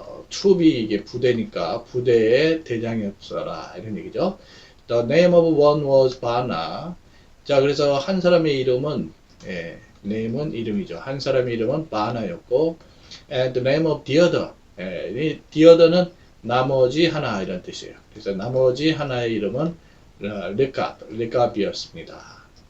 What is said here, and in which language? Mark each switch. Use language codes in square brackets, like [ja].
[ko] 트룹이 이게 부대니까 부대의 대장이었어라 이런 얘기죠. [en] The name of one was Bana. [ko] 자, 그래서 한 사람의 이름은, name은 이름이죠. 한 사람의 이름은 바나였고, [en] and the name of the other. [ko] 이 the other는 나머지 하나 이런 뜻이에요. 그래서 나머지 하나의 이름은 르갑이었습니다.